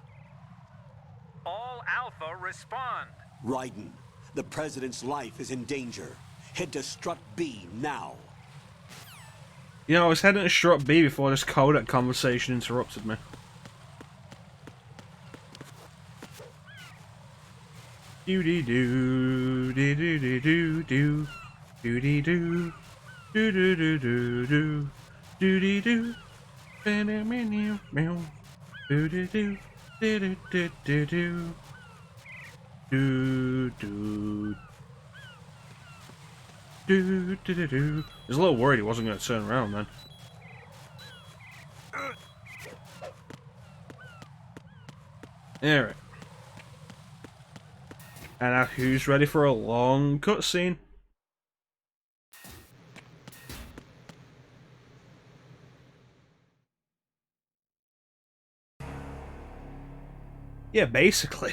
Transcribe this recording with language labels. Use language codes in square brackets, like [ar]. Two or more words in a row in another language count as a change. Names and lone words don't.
[en] All Alpha, respond. Raiden, the president's life is in danger. Head to Strut B now. You know, I was heading to Strut B before this codec conversation interrupted me. Do-dee-doo, dee-doo-dee-doo-doo, do-dee-doo, do-do-do-do-do, do-dee-doo, ba-da-meow-meow, do-dee-doo, do-do-do-do-do, do-do, do-do-do-do. I was a little worried he wasn't going to turn around then. Alright. And now who's ready for a long cutscene? Yeah, basically.